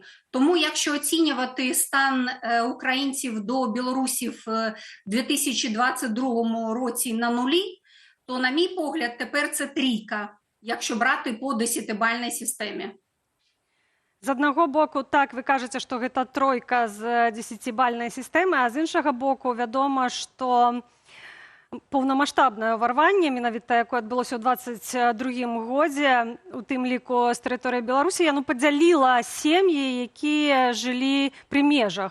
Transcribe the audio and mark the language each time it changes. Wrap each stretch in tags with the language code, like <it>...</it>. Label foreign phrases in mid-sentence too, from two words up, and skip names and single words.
<uk>Тому якщо оцінювати стан українців до білорусів в 2022 році на нулі, то, на мій погляд, тепер це трійка, якщо брати по 10-бальній системі. З одного боку, так, ви кажете, що</uk> <be>гэта тройка з 10-бальнай сістэмы, а з іншага боку, вядома, што паўнамаштабнае ўварванне, менавіта якое адбылося ў 22-м годзе, у тым ліку з тэрыторыі Беларусі, яно падзяліла сем'і, якія жылі пры межах.</be>